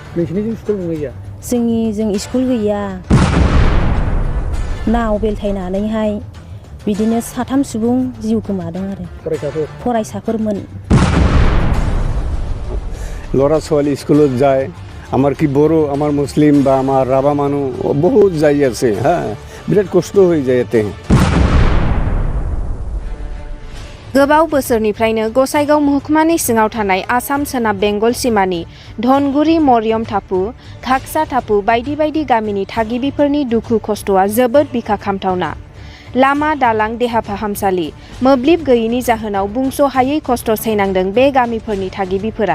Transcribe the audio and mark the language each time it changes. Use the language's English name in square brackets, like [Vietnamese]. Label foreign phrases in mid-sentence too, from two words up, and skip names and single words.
[Bodo] नोंसिनिजों स्कुल गैया? जोंनिजों स्कुल गैया। नाव बेलथायनानैहाय बिदिनो 3 सुबुं जिउ गोमादों आरो फरायसाफोरमोन। [Assamese] ল'ৰা ছোৱালী স্কুলত যায়, আমাৰ কি বড়ো, আমাৰ মুছলিম বা আমাৰ ৰাভা মানুহ বহুত যাই আছে হা, বিৰাট কষ্ট হৈ যায় ইয়াতে। [Bodo] गोबाव बोसोरनिफ्रायनो गसाइगाव महकुमानि सिङाव थानाय आसाम सोनाब बेंगल सिमानि धनगुरि मरियम टापु, घागसा टापु बायदि बायदि गामिनि थागिबिफोरनि दुखु खस्थ'आ जोबोद बिखा खामथावना। लामा दालां देहा फाहामसालि मोब्लिब गैयैनि जाहोनाव बुंस' हायै खस्थ' सैनांदों बे गामिफोरनि थागिबिफोरा।